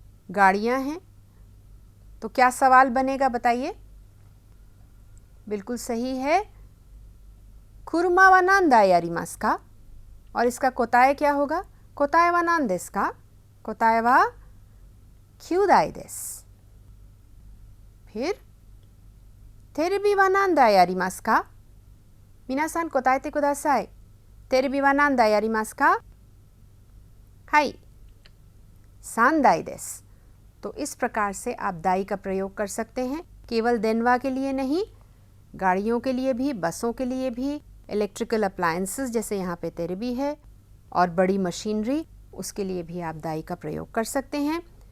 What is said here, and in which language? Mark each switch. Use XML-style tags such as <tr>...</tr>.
<hi>गाड़ियां हैं, तो क्या सवाल बनेगा बताइए? बिल्कुल सही है,</hi> <ja>कुरुमा वा नांदाई आरिमास का।</ja> <hi>और इसका कोताए क्या होगा?</hi> <ja>कोताए वा नांदेस का। 答えは9台です。</ja> <hi>फिर</hi> <ja>テレビは何台ありますか？皆さん答えてください。テレビは何台ありますか？はい、3台です。</ja> <hi>तो इस प्रकार से आप दाई का प्रयोग कर सकते हैं। केवल देनवा के लिए नहीं, गाड़ियों के लिए भी, बसों के लिए भी, इलेक्ट्रिकल अप्लायंसेस जैसे यहाँ पे तेरेबी है, और बड़ी मशीनरी, उसके लिए भी आप दाई का प्रयोग कर सकते हैं।</hi>